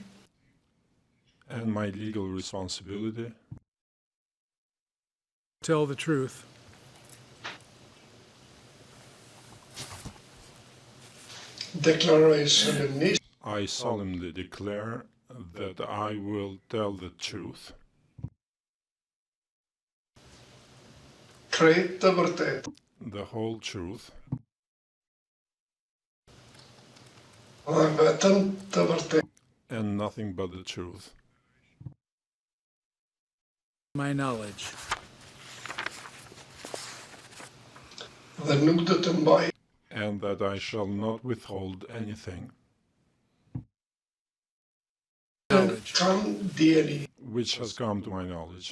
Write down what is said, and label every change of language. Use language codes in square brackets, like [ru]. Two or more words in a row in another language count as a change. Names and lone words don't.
[en] and my legal responsibility, Tell the truth. [sq] deklaroj solemnisht [en] I solemnly declare that I will tell the truth, [sq] krejt të vërtetë [en] the whole truth, [sq] dhe vetëm të vërtetë [en] and nothing but the truth, My knowledge. [sq] dhe nuk do të mbaj [en] and that I shall not withhold anything Knowledge. [sq] kam dieni. [en] which has come to my knowledge.